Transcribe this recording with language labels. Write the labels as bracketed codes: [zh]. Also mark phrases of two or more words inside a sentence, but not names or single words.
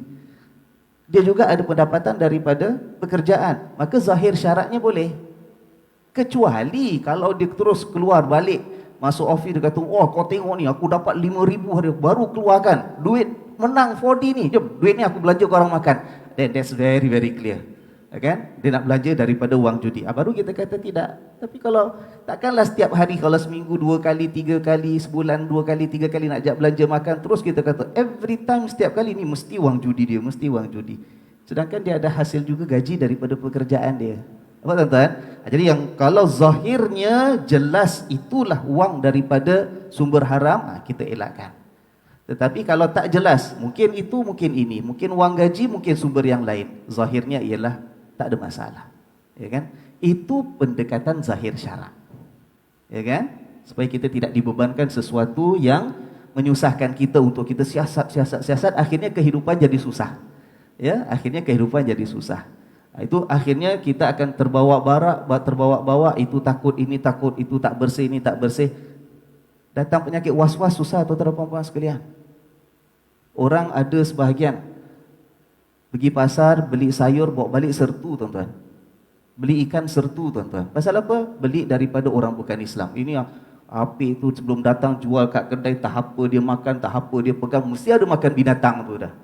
[ms] Dia juga ada pendapatan daripada pekerjaan, maka zahir syaratnya boleh. Kecuali kalau dia terus keluar balik masuk office, dia kata, oh kau tengok ni, aku dapat 5,000 hari, baru keluarkan duit, menang 4D ni, jom duit ni aku belanja kau orang makan. [en] Then that's very very clear, [ms] kan? Dia nak belanja daripada wang judi. Baru kita kata tidak. Tapi kalau takkanlah setiap hari, kalau seminggu 2 kali, 3 kali, sebulan 2 kali, 3 kali nak ajak belanja makan, terus kita kata [en] every time, [ms] setiap kali ni mesti wang judi dia, mesti wang judi. Sedangkan dia ada hasil juga gaji daripada pekerjaan dia. Apa tuan-tuan? Jadi yang kalau zahirnya jelas itulah wang daripada sumber haram, kita elakkan. Tetapi kalau tak jelas, mungkin itu, mungkin ini, mungkin wang gaji, mungkin sumber yang lain, zahirnya ialah tak ada masalah, ya kan? Itu pendekatan zahir syarak, ya kan? Supaya kita tidak dibebankan sesuatu yang menyusahkan kita untuk kita siasat, akhirnya kehidupan jadi susah, ya, akhirnya kehidupan jadi susah. Itu akhirnya kita akan terbawa-bawa, itu takut, ini takut, itu tak bersih, ini tak bersih. Datang penyakit was-was, susah tuan-tuan sekalian. Orang ada sebahagian pergi pasar, beli sayur, bawa balik sertu tuan-tuan. Beli ikan sertu tuan-tuan. Pasal apa? Beli daripada orang bukan Islam. Ini yang api itu sebelum datang jual kat kedai, tak apa dia makan, tak apa dia pegang, mesti ada makan binatang tu dah.